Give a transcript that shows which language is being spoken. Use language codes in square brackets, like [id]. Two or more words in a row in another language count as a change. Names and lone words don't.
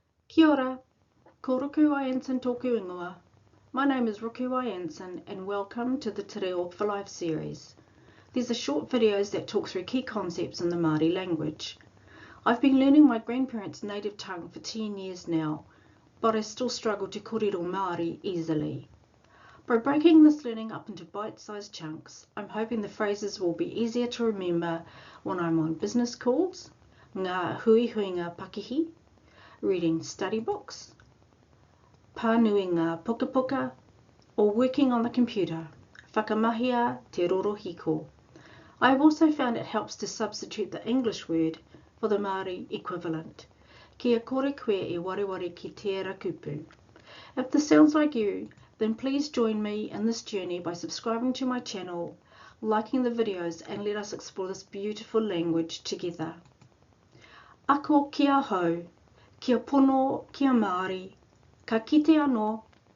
[mi] Kia ora, ko Ruku Anson tōku ingoa. [en] My name is Ruku Anson and welcome to the Te Reo for Life series. These are short videos that talk through key concepts in the Māori language. I've been learning my grandparents' native tongue for 10 years now, but I still struggle to [mi] kōrero Māori [en] easily. By breaking this learning up into bite-sized chunks, I'm hoping the phrases will be easier to remember when I'm on business calls, [mi] ngā huihuinga pakihi, [en] reading study books, [mi] pānui ngā puka puka, [en] or working on the computer, [mi] whakamahia te rorohiko. [en] I have also found it helps to substitute the English word for the Māori equivalent. [mi] Kia kore koe e wareware ki tērā kupu. [en] If this sounds like you, then please join me in this journey by subscribing to my channel, liking the videos, and let us explore this beautiful language together. [mi] Ako kia hau, kia pono kia Māori, ka kite anō.